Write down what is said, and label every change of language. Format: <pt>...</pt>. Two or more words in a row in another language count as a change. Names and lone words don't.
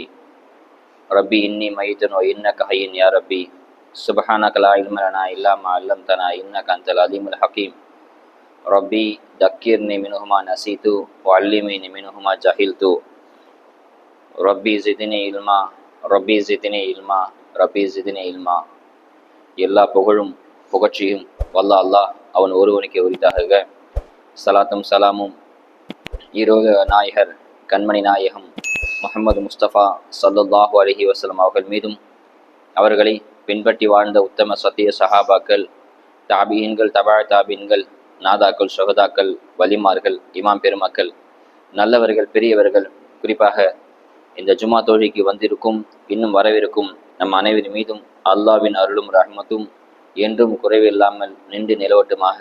<ar>ربي إني ميت وإنك حي يا ربي سبحانك لا علم لنا إلا ما علمتنا إنك أنت العليم الحكيم. ربي ذكرني منهما نسيت وعلمني منهما جهلت. ربي زدني علما ربي زدني علما ربي زدني علما.</ar> <ta>எல்லா புகழும் புகழ்ச்சியும் வல்ல அல்லாஹ் அவன் ஒருவனுக்கு உரித்தாக. சலாத்தும் சலாமும் ஈரோக நாயகர் கண்மணி நாயகம் முஹம்மது முஸ்தபா</ta> <ar>صلى الله عليه وسلم</ar> <ta>அவர்கள் மீதும் அவர்களை பின்பற்றி வாழ்ந்த உத்தம சத்திய சஹாபாக்கள், தாபீன்கள், தபா தாபீன்கள், நாதாக்கள், ஷுஹதாக்கள், வலிமார்கள், இமாம் பெருமக்கள், நல்லவர்கள், பெரியவர்கள், குறிப்பாக இந்த ஜுமா தொழுகைக்கு வந்திருக்கும் இன்னும் வரவிருக்கும் நம் அனைவரின் மீதும் அல்லாஹ்வின் அருளும் ரஹ்மத்தும் என்றும் குறைவில்லாமல் நின்று நிலவட்டுமாக.</ta>